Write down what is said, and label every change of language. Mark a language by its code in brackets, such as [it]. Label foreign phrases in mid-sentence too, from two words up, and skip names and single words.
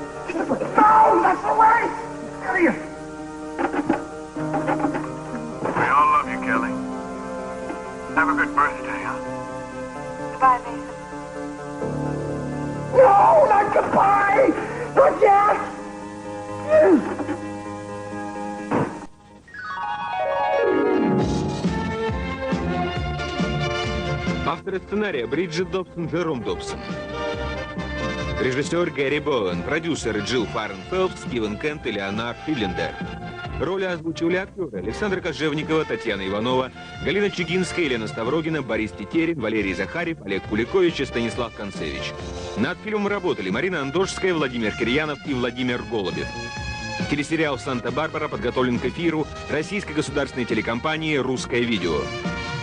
[en] No, that's the way! Idiot! We all love you, Kelly. Have a good birthday, huh? Goodbye, Mason. No, not goodbye! Not yet! [ru] Автор сценария Бриджит Добсон, Джером Добсон. Режиссер Гэри Боуэн, продюсеры Джилл Фаренфелд, Стивен Кент и Леонард Филлендер. Роли озвучивали актеры Александра Кожевникова, Татьяна Иванова, Галина Чигинская, Елена Ставрогина, Борис Тетерин, Валерий Захарев, Олег Куликович и Станислав Концевич. Над фильмом работали Марина Андожская, Владимир Кирьянов и Владимир Голубев. Телесериал «Санта-Барбара» подготовлен к эфиру российской государственной телекомпании «Русское видео».